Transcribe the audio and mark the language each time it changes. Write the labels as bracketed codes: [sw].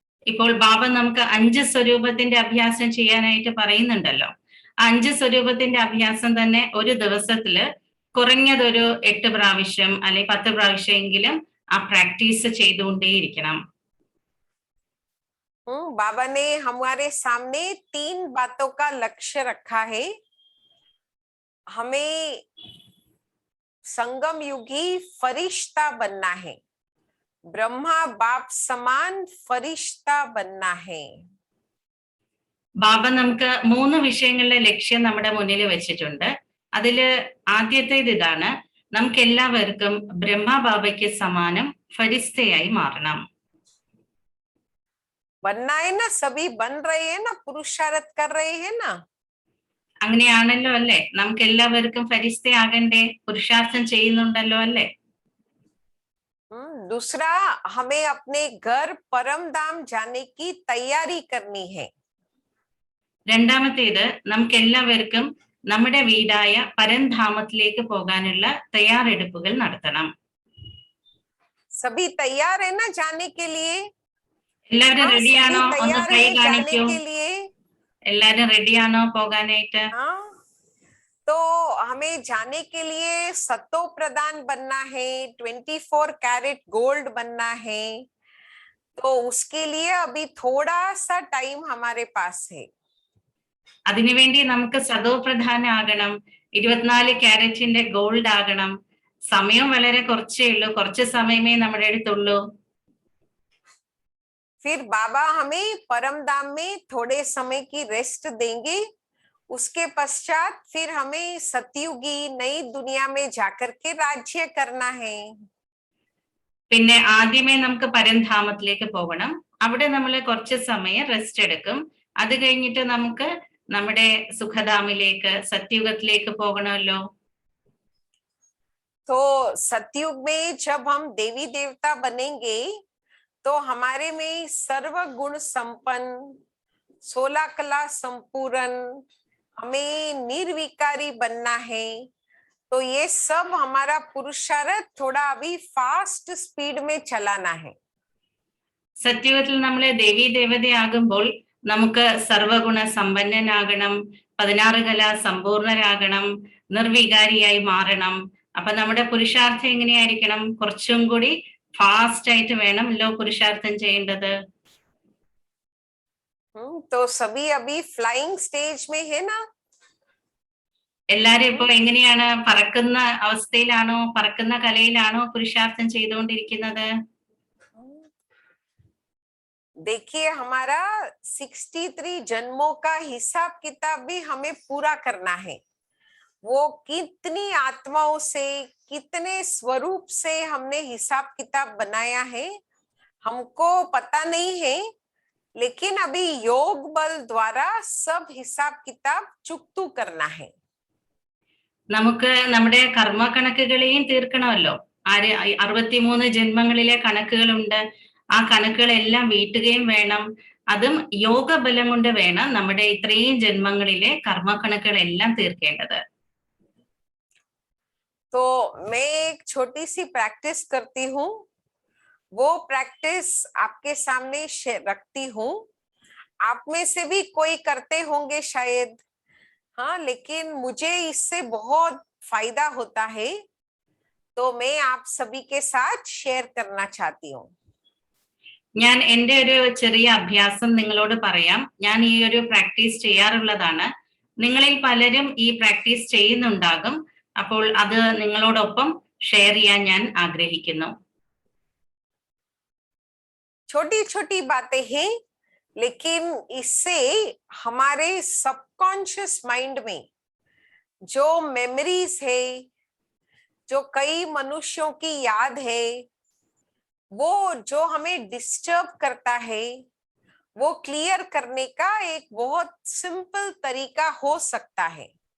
[ml] ഇപ്പോൾ ബാബ നമുക്ക് 5 സ്വരൂപത്തിന്റെ അഭ്യാസം ചെയ്യാനായിട്ട് പറയുന്നുണ്ടല്ലോ. 5 സ്വരൂപത്തിന്റെ അഭ്യാസം തന്നെ ഒരു ദിവസത്തില് കുറഞ്ഞതൊരു 8 പ്രാവശ്യം അല്ലെങ്കിൽ 10 പ്രാവശ്യമെങ്കിലും ആ പ്രാക്ടീസ് ചെയ്തുകൊണ്ടേയിരിക്കണം. [hi] बाबा ने हमारे सामने 3 बातों का लक्ष्य रखा है. हमें संगम युगी फरिश्ता बनना है, ब्रह्मा बाप समान फरिश्ता बनना है. [ml] ബാബ നമുക്ക് 3 വിഷയങ്ങളുടെ ലക്ഷ്യം നമ്മുടെ മുന്നിൽ വെച്ചിട്ടുണ്ട്. അതില് ആദ്യത്തേത് ഇതാണ്: നമുക്ക് എല്ലാവർക്കും ബ്രഹ്മ ബാബയ്ക്ക് സമാനം ഫരിസ്തയായി മാറണം. [hi] बनना है ना, सभी बन रहे हैं ना, पुरुषार्थ कर रहे हैं ना. [ml] അങ്ങനെയാണല്ലോ അല്ലെ? നമുക്ക് എല്ലാവർക്കും ഫരിസ്തയാകണ്ടേ? പുരുഷാർത്ഥം ചെയ്യുന്നുണ്ടല്ലോ അല്ലെ? [hi] दूसरा, हमें अपने घर परम धाम जाने की तैयारी करनी है. [ml] രണ്ടാമത്തേത്, നമുക്ക് എല്ലാവർക്കും നമ്മുടെ വീടായ പരംധാമത്തിലേക്ക് പോകാനുള്ള തയ്യാറെടുപ്പുകൾ നടത്തണം. [hi] सभी तैयार है ना जाने के लिए? [ml] എല്ലാവരും റെഡിയാണോ? ഒന്ന് കൈ കാണിക്കൂ. [hi] के लिए [ml] എല്ലാരും റെഡിയാണോ പോകാനായിട്ട്? [hi] हाँ, तो हमें जाने के लिए सतो प्रदान बनना है, 24 कैरेट गोल्ड बनना है. तो उसके लिए अभी थोड़ा सा टाइम हमारे पास है. [ml] അതിനുവേണ്ടി നമുക്ക് സദോ പ്രധാനാകണം, 24 ക്യാരറ്റിന്റെ ഗോൾഡ് ആകണം. സമയം വളരെ കുറച്ചേ ഉള്ളൂ, കുറച്ച് സമയമേ നമ്മുടെ അടുത്തുള്ളൂ. [hi] फिर बाबा हमें परम धाम में थोड़े समय की रेस्ट देंगे. उसके पश्चात फिर हमें सतयुगी नई दुनिया में जाकर के राज्य करना है. [ml] പിന്നെ ആദ്യമേ നമുക്ക് പരംധാമത്തിലേക്ക് പോകണം. അവിടെ നമ്മൾ കുറച്ച് സമയം റെസ്റ്റ് എടുക്കും. അത് കഴിഞ്ഞിട്ട് നമുക്ക് നമ്മുടെ സുഖധാമിലേക്ക്, സത്യുഗത്തിലേക്ക് പോകണമല്ലോ. [hi] तो सतयुग में जब हम देवी देवता बनेंगे तो हमारे में सर्व गुण संपन्न, 16 कला संपूर्ण, हमें निर्विकारी बनना है. तो ये सब हमारा पुरुषार्थ थोड़ा अभी फास्ट स्पीड में चलाना है. [ml] സത്യുഗത്തിൽ നമ്മളെ ദേവീ ദേവതയാകുമ്പോൾ നമുക്ക് സർവഗുണ സമ്പന്നനാകണം, 16 കല സമ്പൂർണരാകണം, നിർവികാരിയായി മാറണം. അപ്പൊ നമ്മുടെ പുരുഷാർത്ഥം എങ്ങനെയായിരിക്കണം? കുറച്ചും കൂടി ഫാസ്റ്റ് ആയിട്ട് വേണമല്ലോ പുരുഷാർത്ഥം ചെയ്യേണ്ടത്. [hi] तो सभी अभी फ्लाइंग स्टेज में है ना? [ml] എല്ലാരും ഇപ്പൊ എങ്ങനെയാണ്? പറക്കുന്ന അവസ്ഥയിലാണോ? പറക്കുന്ന കലയിലാണോ പുരുഷാർത്ഥം ചെയ്തുകൊണ്ടിരിക്കുന്നത്? [hi] देखिए, हमारा 63 जन्मों का हिसाब किताब भी हमें पूरा करना है. वो कितनी आत्माओं से, कितने स्वरूप से हमने हिसाब किताब बनाया है, हमको पता नहीं है. लेकिन अभी योग बल द्वारा सब हिसाब किताब चुकतू करना है. [ml] നമുക്ക് നമ്മുടെ കർമ്മക്കണക്കുകളെയും തീർക്കണമല്ലോ. 63 ജന്മങ്ങളിലെ കണക്കുകളുണ്ട്. ആ കണക്കുകളെല്ലാം വീട്ടുകയും വേണം. അതും യോഗബലം കൊണ്ട് വേണം നമ്മുടെ ഇത്രയും ജന്മങ്ങളിലെ കർമ്മക്കണക്കുകളെല്ലാം തീർക്കേണ്ടത്. [hi] तो मैं एक छोटी सी प्रैक्टिस करती हूँ, वो प्रैक्टिस आपके सामने रखती हूँ. आप में से भी कोई करते होंगे शायद, हाँ, लेकिन मुझे इससे बहुत फायदा होता है, तो मैं आप सभी के साथ शेयर करना चाहती हूँ. [ml] ഞാൻ എൻ്റെ ഒരു ചെറിയ അഭ്യാസം നിങ്ങളോട് പറയാം. ഞാൻ ഈ ഒരു പ്രാക്ടീസ് ചെയ്യാറുള്ളതാണ്. നിങ്ങളിൽ പലരും ഈ പ്രാക്ടീസ് ചെയ്യുന്നുണ്ടാകും. അപ്പോൾ അത് നിങ്ങളോടൊപ്പം ഷെയർ ചെയ്യാൻ ഞാൻ ആഗ്രഹിക്കുന്നു. [hi] छोटी छोटी बातें हैं, लेकिन इससे हमारे सबकॉन्शियस माइंड में जो मेमोरीज है, जो कई मनुष्यों की याद है, वो जो हमें डिस्टर्ब करता है, वो क्लियर करने का एक बहुत सिंपल तरीका हो सकता है.